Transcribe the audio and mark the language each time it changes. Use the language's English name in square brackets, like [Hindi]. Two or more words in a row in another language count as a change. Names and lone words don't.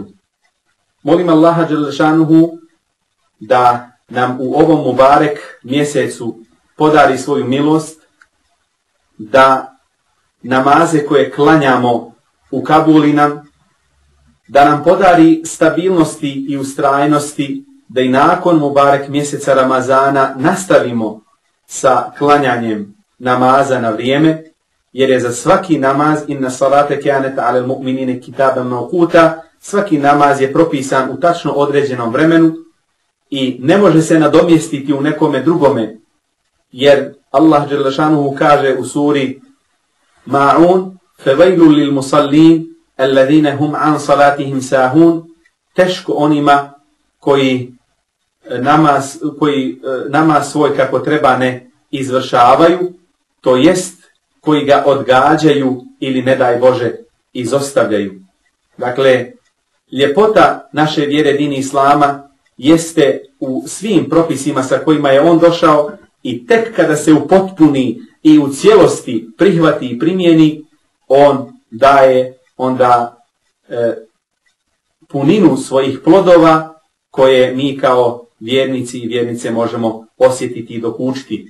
[Bosnian] Molim Allaha [Arabic] جل شأنه [Bosnian] da nam u ovom mubarek mjesecu podari svoju milost, da namaze koje klanjamo ukabuli nam, da nam podari stabilnosti i ustrajnosti, da i nakon mubarek mjeseca Ramazana nastavimo sa klanjanjem namaza na vrijeme, jer je za svaki namaz inna [Arabic] الصلاة كانت على المؤمنين كتابا موقوتا, [Bosnian] svaki namaz je propisan u tačno određenom vremenu i ne može se nadomjestiti u nekome drugome, jer Allah [Arabic] جل شأنه [Bosnian] kaže u suri Ma'un: [Arabic] "فويل للمصلين الذين هم عن صلاتهم ساهون", [Bosnian] teško onima koji namaz svoj kako treba ne izvršavaju, to jest koji ga odgađaju ili ne daj Bože izostavljaju. Dakle, ljepota naše vjere dini Islama jeste u svim propisima sa kojima je on došao i tek kada se upotpuni i u cijelosti prihvati i primjeni, on daje onda puninu svojih plodova koje mi kao vjernici i vjernice možemo osjetiti i dokučiti.